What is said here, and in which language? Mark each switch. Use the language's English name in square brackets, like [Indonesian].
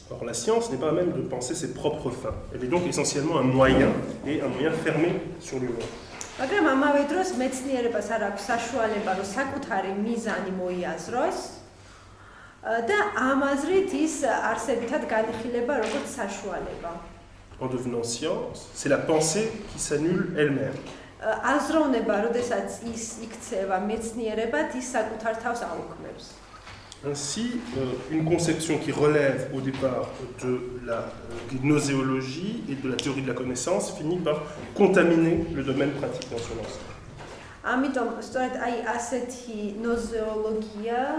[French] Or, la science n'est pas à même de penser ses propres fins. Elle est donc essentiellement un moyen, et un moyen fermé sur lui-même. [Georgian] მაგრამ ამავე დროს მეცნიერებას არ აქვს საშუალება, რომ საკუთარი მიზანი მოიაზროს და ამ აზრით ის არსებითად განიხილება როგორც საშუალება. [French] En devenant science, c'est la pensée qui s'annule elle-même. [Georgian] აზროვნება, როდესაც ის იქცევა მეცნიერებად, ის საკუთარ თავს აუქმებს. [French] Ainsi, une conception qui relève au départ de la gnoséologie et de la théorie de la connaissance finit par contaminer le domaine pratique dans son ensemble. [Georgian] ამიტომ სწორედ აი ასეთი ნოზეოლოგია